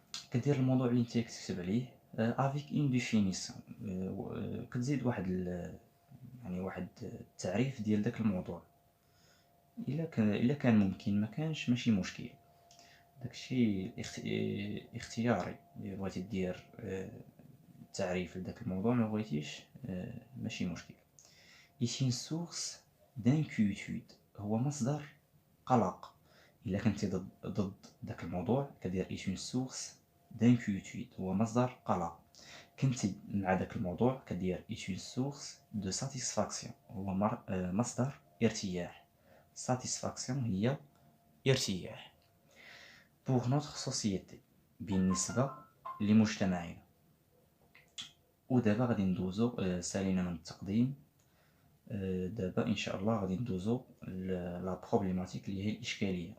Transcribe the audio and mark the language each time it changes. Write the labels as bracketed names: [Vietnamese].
[Arabic] كدير الموضوع اللي نتايا كتكتب عليه افيك اون ديفينيسيون، كتزيد يعني واحد التعريف ديال داك الموضوع. الا كان ممكن، ما كانش ماشي مشكل. داكشي اختياري، الا بغيتي دير تعريف لداك الموضوع، ما بغيتيش ماشي مشكل. [French] ici une source d'inquiétude، هو مصدر قلق. [Arabic] الا كنتي ضد داك الموضوع كدير ici une source d'inquiétude، هو مصدر قلق. كنتي مع داك الموضوع كدير ici une source de satisfaction، هو مصدر ارتياح. satisfaction هي ارتياح. [French] pour notre société، بالنسبة لمجتمعنا. [Arabic] ودابا غادي ندوزو، سالينا من التقديم، دابا ان شاء الله غادي ندوزو لا بروبليماتيك اللي هي الاشكاليه.